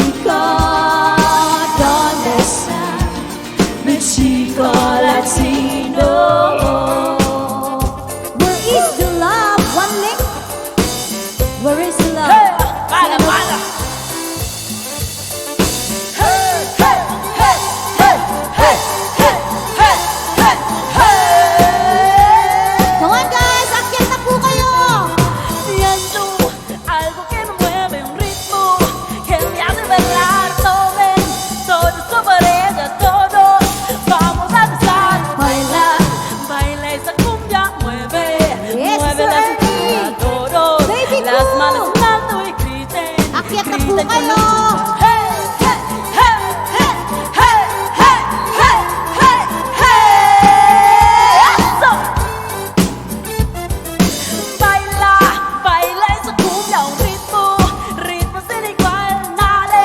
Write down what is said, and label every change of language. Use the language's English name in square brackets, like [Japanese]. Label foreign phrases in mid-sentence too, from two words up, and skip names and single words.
[Spanish] ¿dónde está mi chico latino? [English] Where is the love? One lick. Where is the love? Hey, bala, bala. Hey, hey, hey, hey, hey, hey, hey, hey, hey. Come on guys, [Filipino] akyat na po kayo. [Spanish] Siento algo que me mueve, un ritmo que me hace bailar, tomen todo sobre ella, todos vamos a danzar, bailar, baila esa cumbia, mueve, [English] Yes, [Spanish] mueve la [English] sir. [Spanish] cintura, todos, [English] Baby [Spanish] las [English] cool. [Spanish] manos en alto y griten, [Filipino] Akyat na po [Spanish] griten con [Filipino] kayo. [Spanish] locura. Hey, hey, hey, hey, hey, hey, hey, hey, hey. Eso. Baila, baila esa cumbia, un ritmo, ritmo sin igual, dale.